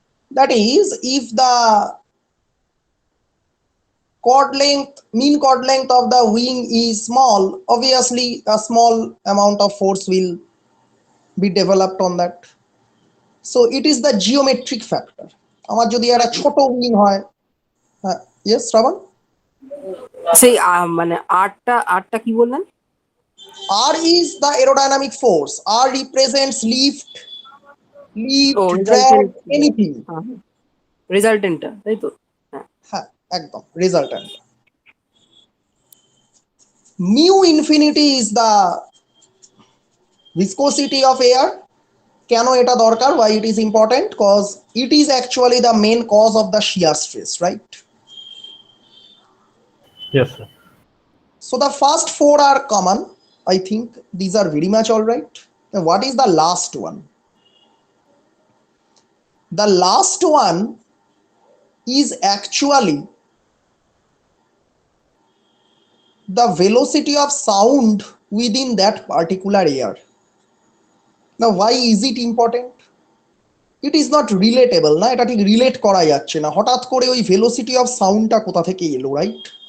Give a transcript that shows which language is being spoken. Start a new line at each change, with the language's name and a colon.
English: That is, if the mean chord length of the wing is small, obviously a small amount of force will be developed on that. So it is the geometric factor.
Bangla: আমার যদি একটা ছোট wing হয়, হ্যাঁ, yes, Shravan? সেই মানে আরটা কি বললেন?
English: R is the aerodynamic force. R represents lift, ও drag, resultant, anything.
Bangla: রেজাল্টেন্টটা তাই তো? হ্যাঁ, একদম resultant.
English: Mu infinity is the viscosity of air.
Bangla: কেন এটা দরকার?
English: Why it is important? Because it is actually the main cause of the shear stress, right? Yes, sir. So the first 4 are common. I think these are very much all right. And what is the last one? The last one is actually the velocity of sound within that particular air. Now why is it important? It is not relatable,
Bangla: না এটা ঠিক relate করা যাচ্ছে না, হঠাৎ করে ওই velocity of সাউন্ডটা কোথা থেকে এলো, রাইট?